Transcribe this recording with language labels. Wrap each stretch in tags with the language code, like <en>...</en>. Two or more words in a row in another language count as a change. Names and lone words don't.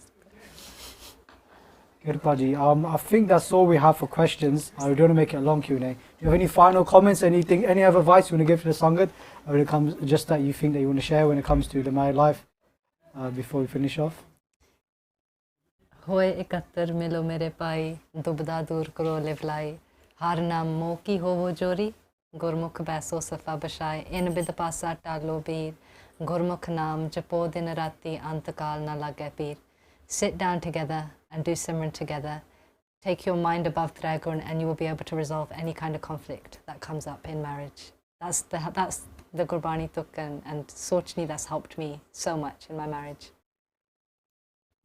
<en>Good, Paji. I think that's all we have for questions. We don't want to make it a long Q&A. Do you have any final comments, anything, any other advice you want to give to the Sangat when it comes, just that you think that you want to share when it comes to the married life before we finish off?</en> <pa>ਹੋਏ ਏਕੱਤਰ ਮਿਲੋ ਮੇਰੇ ਪਾਈ, ਦੁਬਦਾ ਦੂਰ ਕਰੋ ਲਿਵਲਾਈ, ਹਰ ਨਾਮ ਮੋ ਕੀ ਹੋਵੋ ਜੋੜੀ, ਗੁਰਮੁਖ ਬੈਸੋ ਸਫਾ ਬਸ਼ਾਈ, ਇਨ ਬਿਦ ਪਾਸਾ ਟਾਲੋ ਬੀਰ, ਗੁਰਮੁਖ ਨਾਮ ਜਪੋ ਦਿਨ ਰਾਤੀ ਅੰਤਕਾਲ ਨਾ ਲਾਗੇ ਪੀਰ.</pa> <en>Sit down together and do Simran together. Take your mind above Thregun and you will be able to resolve any kind of conflict that comes up in marriage. That's the Gurbani Tuk and Sochni that's helped me so much in my marriage.</en>